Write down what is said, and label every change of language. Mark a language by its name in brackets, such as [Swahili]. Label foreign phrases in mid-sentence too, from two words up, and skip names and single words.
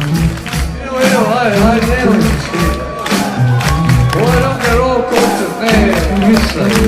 [Croatian] Idemo, ajde, nemoj se skidati. Ovo je [English] rock and roll [Croatian] koncert, ne. misa.